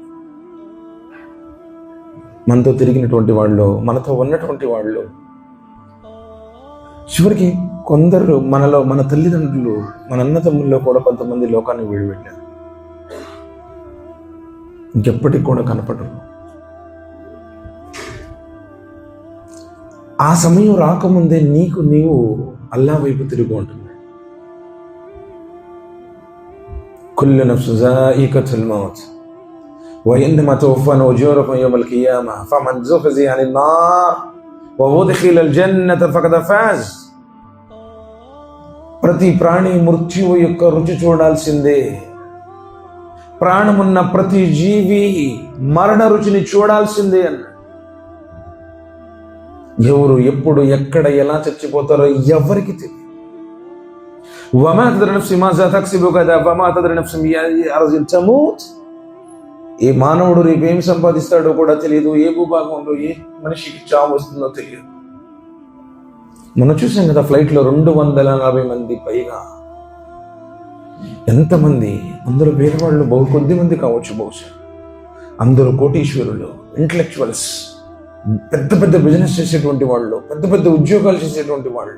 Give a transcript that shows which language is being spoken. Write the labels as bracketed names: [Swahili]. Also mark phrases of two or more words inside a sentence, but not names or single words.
[Telugu] మనతో తిరిగినటువంటి వాళ్ళు, మనతో ఉన్నటువంటి వాళ్ళు, చివరికి కొందరు మన తల్లిదండ్రులు, మన అన్నదమ్ముల్లో కూడా కొంతమంది లోకాన్ని విడిపెట్టారు, ఇంకెప్పటికి కూడా కనపడరు. ఆ సమయం రాకముందే నీవు అల్లాహ్ వైపు తిరిగి ఉంటుంది. [Arabic] كل نفس ذائقة الموت وإنما توفون أجوركم يوم القيامة فمن زحزح عن النار وأدخل الجنة فقد فاز. [Telugu] ప్రతి ప్రాణి మృత్యువు యొక్క రుచి చూడాల్సిందే. ప్రాణమున్న ప్రతి జీవి మరణ రుచిని చూడాల్సిందే అన్న. ఎవరు ఎప్పుడు ఎక్కడ ఎలా చచ్చిపోతారో ఎవరికి తెలియదు. [Arabic] وما تدري نفس ماذا تكسب غدا وما تدري نفس بأي أرض تموت. [Telugu] ఏ మానవుడు రేపు ఏమి సంపాదిస్తాడో కూడా తెలియదు, ఏ భూభాగంలో ఏ మనిషికి చావు వస్తుందో తెలియదు. మనం చూసాం కదా, ఫ్లైట్లో 240 మంది పైగా. ఎంతమంది? అందరూ పేదవాళ్ళు, కొద్ది మంది కావచ్చు బహుశా. అందరూ కోటీశ్వరులు, ఇంటలెక్చువల్స్, పెద్ద పెద్ద బిజినెస్ చేసేటువంటి వాళ్ళు, పెద్ద పెద్ద ఉద్యోగాలు చేసేటువంటి వాళ్ళు.